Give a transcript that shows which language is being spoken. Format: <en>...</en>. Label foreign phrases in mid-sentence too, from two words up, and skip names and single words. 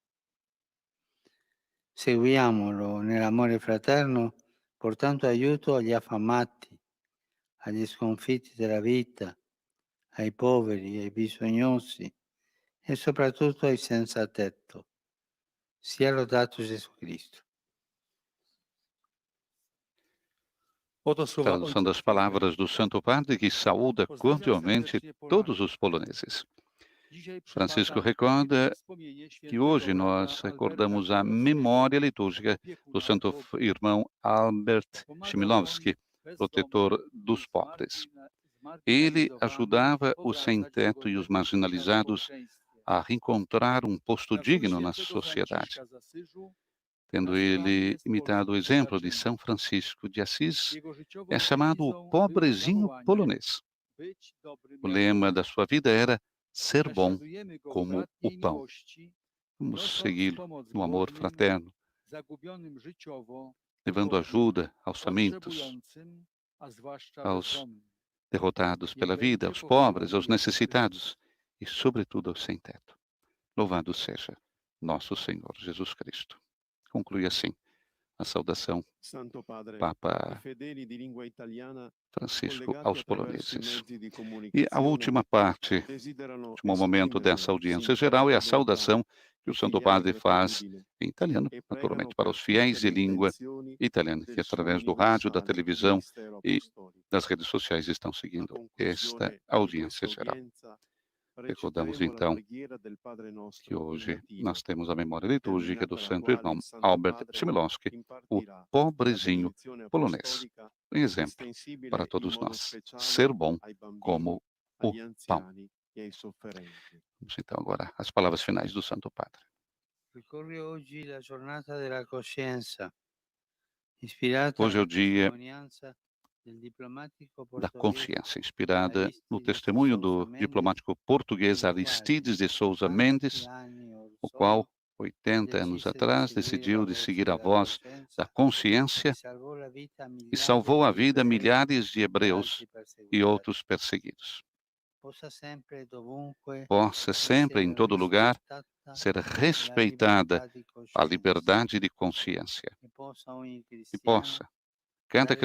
<it>Seguiamolo nell'amore fraterno, portando aiuto agli affamati, agli sconfitti della vita, ai poveri, ai bisognosi e soprattutto ai senza tetto. Sia lodato Gesù Cristo.</it> <pl>Oto słowa</pl> <pt>Tradução das</pt> <pl>Ojca</pl> <pt>palavras do Santo Padre, que saúda cordialmente todos os poloneses.</pt> <pl>Dzisiaj Francisco przypada</pl> <pt>recorda</pt> <pl>wspomnienie</pl> <pt>que</pt> <pl>świętego</pl> <pt>hoje</pt> <pl>brata</pl> <pt>nós</pt> <pl>Alberta</pl> <pt>recordamos a</pt> <pl>Chmielowskiego,</pl> <pt>memória litúrgica do</pt> <pl>opiekuna</pl> <pt>Santo</pt> <pl>ubogich.</pl> <pt>Irmão Albert</pt> <pl>Pomagał Chmielowski, on bezdomnym</pl> <pt>protetor</pt> <pl>i</pl> <pt>dos pobres. Ele</pt> <pl>zmarginalizowanym</pl> <pt>ajudava os</pt> <pl>powracać do</pl> <pt>sem-teto e os</pt> <pl>godnego życia w</pl> <pt>marginalizados</pt> <pl>społeczeństwie.</pl> <pt>a reencontrar posto</pt> <pl>Na wzór</pl> <pt>digno na</pt> <pl>świętego</pl> <pt>sociedade,</pt> <pl>Franciszka z Asyżu</pl> <pt>tendo</pt> <pl>nazywany</pl> <pt>ele</pt> <pl>jest</pl> <pt>imitado o</pt> <pl>polskim</pl> <pt>exemplo de</pt> <pl>biedaczym.</pl> <pt>São Francisco de Assis,</pt> <pl>Jego życiową</pl> <pt>é chamado o</pt> <pl>dewizą było</pl> <pt>pobrezinho</pt> <pl>zawołanie</pl> <pt>polonês.</pt> <pl>być dobrym</pl> <pt>O</pt> <pl>jak</pl> <pt>lema</pt> <pl>on.</pl> <pt>da sua vida era ser bom</pt> <pl>Naśladujemy go w</pl> <pt>como o</pt> <pl>bratniej</pl> <pt>pão.</pt> <pl>miłości,</pl> <pt>Vamos</pt> <pl>prosząc</pl> <pt>segui-lo</pt> <pl>pomoc</pl> <pt>no amor</pt> <pl>głodnym,</pl> <pt>fraterno,</pt> <pl>zagubionym życiowo,</pl> <pt>levando</pt> <pl>ubogim,</pl> <pt>ajuda aos famintos,</pt> <pl>potrzebującym, a zwłaszcza</pl> <pt>aos</pt> <pl>bezdomnym.</pl> <pt>derrotados</pt> <pl>Niech</pl> <pt>pela vida,</pt> <pl>będzie</pl> <pt>aos pobres, aos</pt> <pl>pochwalony Jezus</pl> <pt>necessitados</pt> <pl>Chrystus.</pl> <pt>e, sobretudo, aos sem-teto. Louvado seja nosso Senhor Jesus Cristo. Conclui assim a saudação Santo Padre, i Papa</pt> <it>fedeli di lingua italiana</it> <pt>Francisco</pt> <it>collegati</it> <pt>aos</pt> <it>attraverso i</it> <pt>poloneses.</pt> <it>mezzi di</it> <pt>E a</pt> <it>comunicazione</it> <pt>última parte,</pt> <it>desiderano</it> <pt>último momento</pt> <it>esprimere</it> <pt>dessa audiência</pt> <it>sincera</it> <pt>geral é a</pt> <it>solidarietà</it> <pt>saudação que o</pt> <it>tutti</it> <pt>Santo</pt> <it>gli</it> <pt>Padre</pt> <it>altri</it> <pt>faz</pt> <it>gratitudine</it> <pt>em italiano,</pt> <it>e naturalmente pregano</it> <pt>para</pt> <it>per</it> <pt>os</pt> <it>tutte</it> <pt>fiéis de</pt> <it>le</it> <pt>língua</pt> <it>intenzioni</it> <pt>italiana, que</pt> <it>del suo</it> <pt>através do rádio, da</pt> <it>universale</it> <pt>televisão</pt> <it>ministero</it> <pt>e</pt> <it>apostolico.</it> <pt>das redes sociais estão</pt> <it>A</it> <pt>seguindo</pt> <it>conclusione</it> <pt>esta</pt> <it>di</it> <pt>audiência</pt> <it>questa</it> <pt>geral.</pt> <it>udienza</it> <pt>Recordamos</pt> <it>reciteremo la</it> <pt>então</pt> <it>preghiera del Padre</it> <pt>que</pt> <it>nostro in</it> <pt>hoje</pt> <it>latino,</it> <pt>nós temos a memória litúrgica do</pt> <it>terminata la</it> <pt>Santo</pt> <it>quale</it> <pt>Irmão</pt> <it>il Santo</it> <pt>Albert</pt> <it>Padre</it> <pt>Chmielowski, o</pt> <it>impartirà la</it> <pt>pobrezinho</pt> <it>benedizione</it> <pt>polonês.</pt> <it>apostolica</it> <pt>Exemplo</pt> <it>estensibile</it> <pt>para</pt> <it>in</it> <pt>todos</pt> <it>modo</it> <pt>nós,</pt> <it>speciale</it> <pt>ser bom</pt> <it>ai bambini,</it> <pt>como o</pt> <it>agli</it> <pt>pão.</pt> <it>anziani e ai sofferenti.</it> <pt>Vamos então agora às palavras finais do Santo Padre.</pt> <it>Ricorre oggi la giornata della coscienza, ispirata</it> <pt>Hoje é o</pt> <it>alla</it> <pt>dia</pt> <it>testimonianza del diplomatico</it> <pt>da</pt> <it>portoghese</it> <pt>consciência, inspirada no Aristides de testemunho Sousa do Mendes, diplomático português</pt> <it>il quale</it> <pt>Aristides de Souza 80 Mendes,</pt> <it>anni or</it> <pt>o</pt> <it>sono</it> <pt>qual, 80 anos</pt> <it>decise di</it> <pt>atrás,</pt> <it>seguire</it> <pt>decidiu</pt> <it>la</it> <pt>de</pt> <it>voce</it> <pt>seguir a</pt> <it>della</it> <pt>voz da</pt> <it>coscienza</it> <pt>consciência</pt> <it>e salvò la vita a</it> <pt>e</pt> <it>migliaia</it> <pt>salvou a</pt> <it>di</it> <pt>vida a</pt> <it>ebrei</it> <pt>milhares de</pt> <it>e</it> <pt>hebreus</pt> <it>altri</it> <pt>e</pt> <it>perseguitati.</it> <pt>outros perseguidos.</pt> <it>Possa sempre e dovunque</it> <pt>Possa sempre, em</pt> <it>essere</it> <pt>todo lugar,</pt> <it>rispettata</it> <pt>ser</pt> <it>la</it> <pt>respeitada</pt> <it>libertà di</it> <pt>a</pt> <it>coscienza</it> <pt>liberdade de consciência</pt> <it>e possa ogni</it> <pt>e</pt> <it>cristiano</it> <pt>possa cada</pt> <it>dare</it>